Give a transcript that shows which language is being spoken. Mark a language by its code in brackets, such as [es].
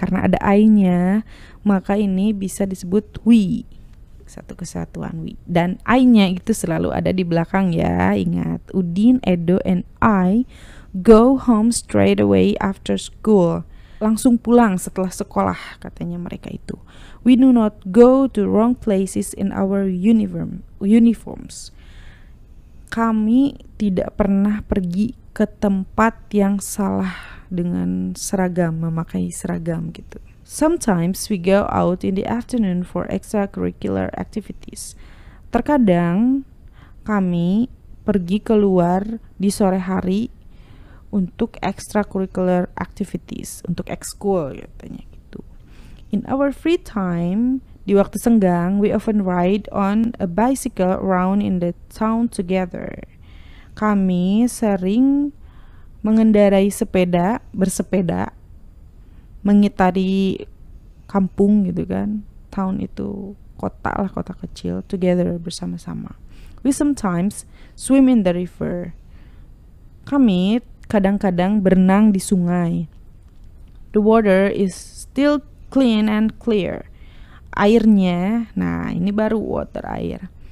[id] Karena ada I-nya, maka ini bisa disebut we. Satu kesatuan we. Dan I-nya itu selalu ada di belakang ya. [en] Ingat, Udin, Edo, and I go home straight away after school. [id] Langsung pulang setelah sekolah, katanya mereka itu. [en] We do not go to wrong places in our uniforms. [id] Kami tidak pernah pergi ke tempat yang salah dengan seragam, memakai seragam gitu. [en] Sometimes we go out in the afternoon for extracurricular activities. [id] Terkadang kami pergi keluar di sore hari untuk [en] extracurricular activities, [id] untuk ekskul katanya gitu. [en] In our free time, [id] di waktu senggang, [en] we often ride on a bicycle around in the town together. [id] Kami sering mengendarai bersepeda, mengitari kampung gitu kan. Town itu kota lah, kota kecil, together, bersama-sama. [en] We sometimes swim in the river. [id] Kami kadang-kadang berenang di sungai. [en] The water is still clean and clear. [id] Airnya, nah ini baru water, air.